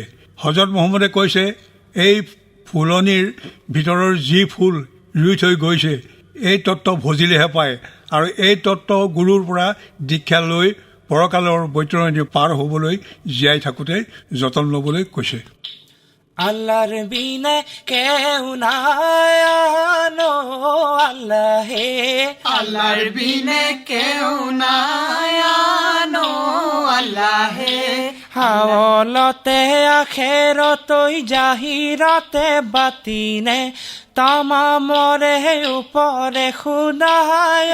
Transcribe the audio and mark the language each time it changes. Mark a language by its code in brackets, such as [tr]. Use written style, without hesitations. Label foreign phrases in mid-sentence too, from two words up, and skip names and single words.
[as] হজৰত মহম্মদে কৈছে এই ফুলনিৰ ভিতৰৰ যি ফুল ৰুই থৈ গৈছে এই তত্ত্ব ভজিলেহে পায় আৰু এই তত্ত্ব গুৰুৰ পৰা দীক্ষা লৈ পৰকালৰ বৈতৰণি পাৰ হ'বলৈ জীয়াই থাকোঁতে যতন ল'বলৈ কৈছে। [bn] আল্লাহর বিনে কেউ নাই আনো আল্লাহ হে আল্লাহর বিনে কেউ নাই আনো আল্লাহ হে। হাওলতে আখেরতই জাহিরতে বাতিনে তামামরে উপরে খুদায়